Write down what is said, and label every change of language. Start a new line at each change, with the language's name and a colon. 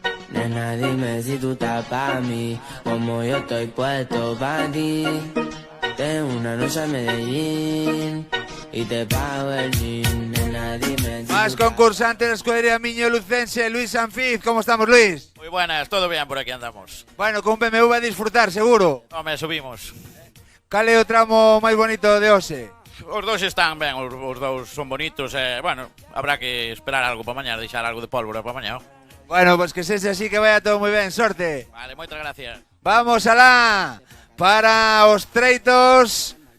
Spanish: Nena, dime si tú estás pa' mí, como yo estoy puesto pa' ti. Tengo una noche a Medellín y te pago el jean. Nena, dime si Más concursante de la escudería Miño Lucense, Luis Sanfiz. ¿Cómo estamos, Luis? Muy buenas, todo bien, por aquí andamos. Bueno, con un BMW a disfrutar, seguro. No, me subimos.
Galician: Cal é o tramo máis bonito de hoxe? Os dous están ben, os dous son bonitos. Bueno, habrá que esperar algo para mañá, deixar algo de pólvora para mañá. Bueno, pues que sexa así, que vaya todo moi ben, sorte. Vale, moitas gracias. Vamos alá para os treitos.